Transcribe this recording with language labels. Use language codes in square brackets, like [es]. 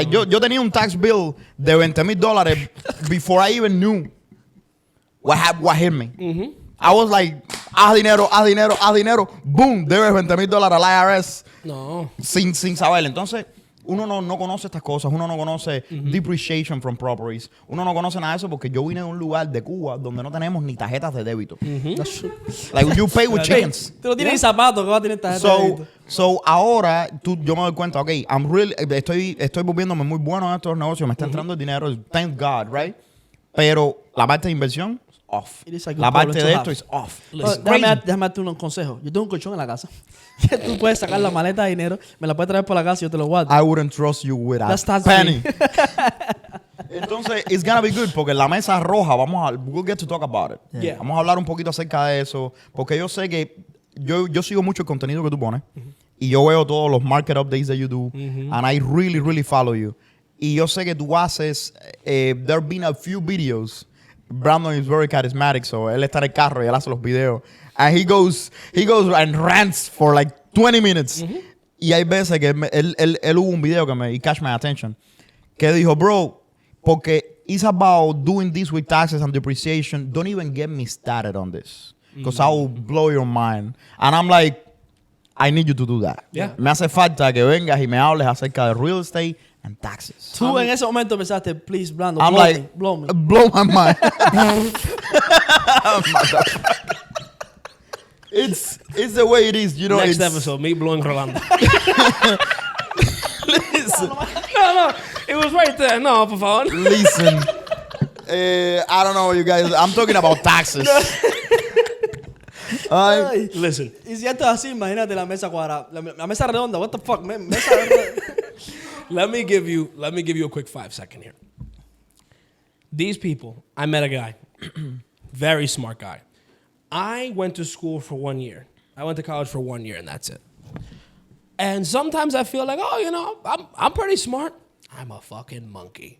[en] Like [es] yo tenía un [en] tax bill de $20,000 before I even knew what hit me. I was like, [es] haz dinero, [en] boom, [es] debes $20,000 al IRS. No. Sin saber. Entonces, uno no conoce estas cosas, uno no conoce [en] depreciation from properties, [es] uno no conoce nada de eso porque yo vine de un lugar de Cuba donde no tenemos ni tarjetas de débito. [en] Like you pay with chickens. [es] Tú no tienes ni zapatos que va a tener tarjeta de débito. So ahora yo me doy cuenta, ok, estoy volviéndome muy bueno en estos negocios, me está entrando el dinero, [en] thank God, right? [es] Pero la parte de inversión, off. La parte de esto es off. Déjame darte un consejo. Yo tengo un colchón en la casa. Que tú puedes sacar la maleta de dinero, me la puedes traer por la casa y yo te lo guardo. [en] I wouldn't trust you with a penny. [es] Entonces, [en] it's gonna be good [es] porque la mesa roja, [en] we'll get to talk about it. Yeah. [es] Vamos a hablar un poquito acerca de eso porque yo sé que yo sigo mucho el contenido que tú pones y yo veo todos los [en] market updates that you do and I really, really follow you. [es] Y yo sé que tú haces, [en] there have been a few videos. Brandon is very charismatic, so [es] él está en el carro y él hace los videos. [en] And he goes and rants for like 20 minutes. [es] Y hay veces que él hubo un video que [en] he catch my attention. [es] Que dijo, [en] bro, [es] porque [en] it's about doing this with taxes and depreciation. Don't even get me started on this. Because I will blow your mind. And I'm like, I need you to do that. Yeah. [es] Me hace falta que vengas y me hables acerca de [en] real estate and taxes. [es] Tú en ese momento pensaste, [en] please, [es] Brando, [en] I'm blow me. Blow my mind. It's the way it is, you know. Next episode, me blowing Rolando. Listen, No, it was right there. [es] No, por favor. [en] listen. I don't know, you guys. I'm talking about taxes. Ay. Listen. [es] Y si esto es así, imagínate la mesa cuadrada. La mesa redonda, [en] what the fuck, [es] mesa redonda. [en] Let me give you a quick 5-second here. These people, I met a guy, very smart guy. I went to school for 1 year. I went to college for 1 year, and that's it. And sometimes I feel like, oh, you know, I'm pretty smart. I'm a fucking monkey.